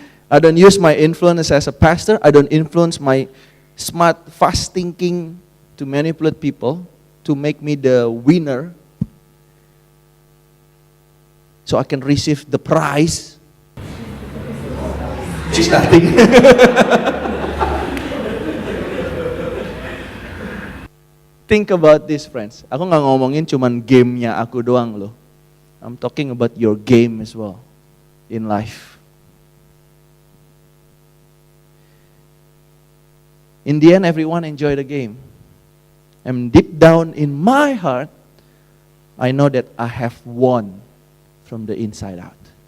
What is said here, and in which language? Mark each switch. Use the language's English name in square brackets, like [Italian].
[English] I don't use my influence as a pastor. I don't influence my smart, fast thinking to manipulate people to make me the winner so I can receive the prize. Which is nothing. Think about this, friends. [Indonesian] Aku nggak ngomongin cuman gamenya aku doang loh. [English] I'm talking about your game as well in life. In the end, everyone enjoy the game. And deep down in my heart, I know that I have won from the inside out.